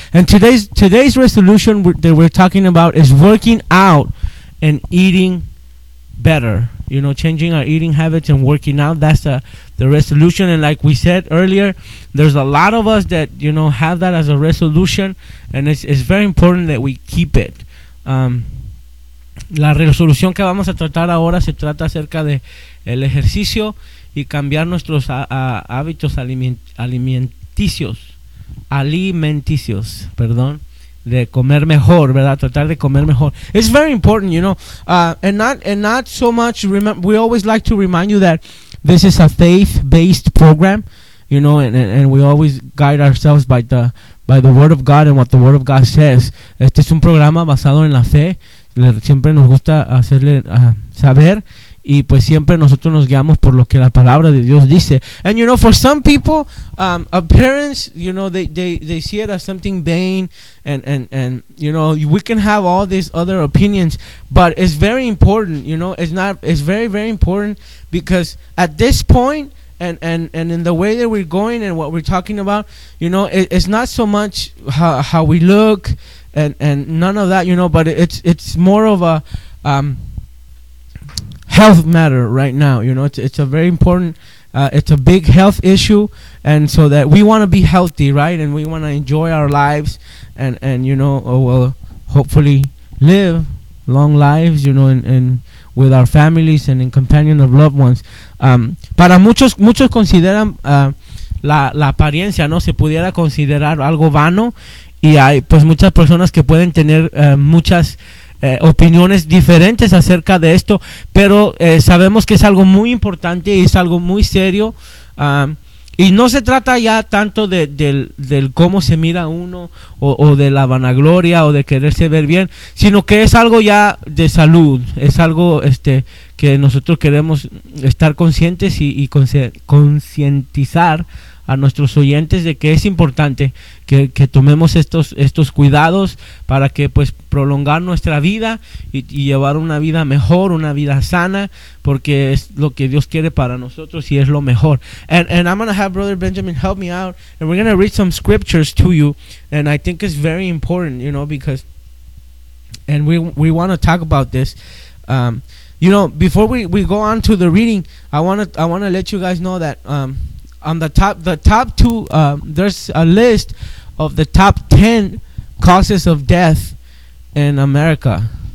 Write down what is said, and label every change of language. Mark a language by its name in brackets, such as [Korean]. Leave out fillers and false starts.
[English] And today's resolution that we're talking about is working out and eating better. You know, changing our eating habits and working out. That's the resolution. And like we said earlier, there's a lot of us that, you know, have that as a resolution. And it's very important that we keep it. [Spanish] La resolución que vamos a tratar ahora se trata acerca de el ejercicio y cambiar nuestros hábitos alimenticios, de comer mejor, ¿verdad? Tratar de comer mejor. [English] It's very important, you know. And not so much, we always like to remind you that this is a faith-based program, you know, and we always guide ourselves by the Word of God and what the Word of God says. [Spanish] Este es un programa basado en la fe. Siempre nos gusta hacerle saber Y pues siempre nosotros nos guiamos por lo que la palabra de Dios dice. [English] And you know, for some people, parents, you know, they see it as something vain, and you know, we can have all these other opinions, but it's very important, you know, it's very, very important, because at this point, and in the way that we're going and what we're talking about, you know, it's not so much how we look and none of that, you know, but it's more of a health matter right now, you know, it's a very important, it's a big health issue, and so that we want to be healthy, right, and we want to enjoy our lives, and you know, we'll hopefully live long lives, you know, and with our families and in companion of loved ones. [Spanish] Para muchos consideran la apariencia, ¿no? Se pudiera considerar algo vano, y hay pues muchas personas que pueden tener muchas opiniones diferentes acerca de esto, pero sabemos que es algo muy importante y es algo muy serio, y no se trata ya tanto del cómo se mira uno o de la vanagloria o de quererse ver bien, sino que es algo ya de salud, es algo que nosotros queremos estar conscientes y concientizar a nuestros oyentes de que es importante que tomemos estos cuidados para que pues prolongar nuestra vida y llevar una vida mejor, una vida sana, porque es lo que Dios quiere para nosotros y es lo mejor. [English] And I'm going to have Brother Benjamin help me out, and we're going to read some scriptures to you, and I think it's very important, you know, because, and we want to talk about this. You know, before we go on to the reading, I want to let you guys know that on the top two, there's a list of the top 10 causes of death in America.